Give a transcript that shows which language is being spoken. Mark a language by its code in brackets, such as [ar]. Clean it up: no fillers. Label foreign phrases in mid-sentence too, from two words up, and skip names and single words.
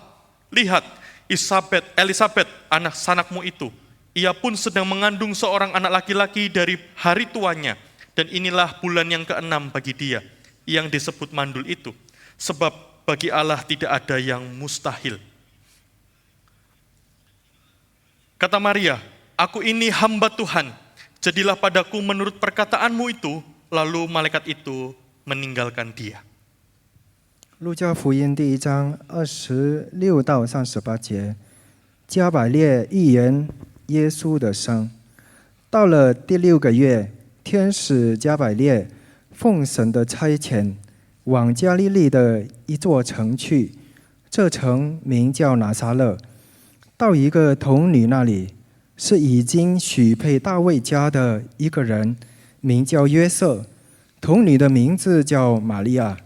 [id] Lihat, Elisabet, anak sanakmu itu, ia pun sedang mengandung seorang anak laki-laki dari hari tuanya, dan inilah bulan yang ke-6 bagi dia, yang disebut mandul itu, sebab bagi Allah tidak ada yang mustahil." Kata Maria, "Aku ini hamba Tuhan, jadilah padaku menurut perkataanmu itu." Lalu malaikat itu meninggalkan dia. [zh] 路加福音第1章26到38节，加百列预言耶稣的生。到了第6个月，天使加百列奉神的差遣，往加利利的一座城去，这城名叫拿撒勒，到一个童女那里，是已经许配大卫家的一个人，名叫约瑟，童女的名字叫玛利亚。